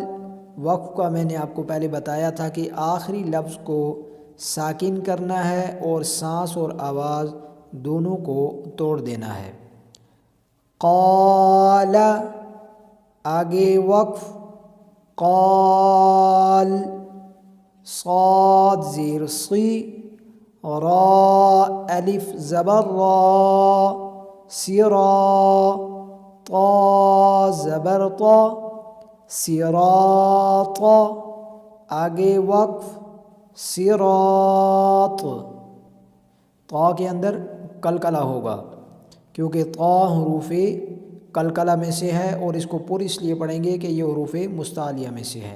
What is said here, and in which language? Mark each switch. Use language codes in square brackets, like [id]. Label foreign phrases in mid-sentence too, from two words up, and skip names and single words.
[ur] وقف کا میں نے آپ کو پہلے بتایا تھا کہ آخری لفظ کو ساکن کرنا ہے اور سانس اور آواز دونوں کو توڑ دینا ہے۔ قال، آگے وقف قال، صاد زیر صی، را الف زبر را، سرا، طا زبر طا، صراط، آگے وقف صراط۔ طا کے اندر قلقلہ ہوگا کیونکہ طا حروف قلقلہ میں سے ہے، اور اس کو پوری اس لیے پڑھیں گے کہ یہ حروف مستعلیہ میں سے ہے۔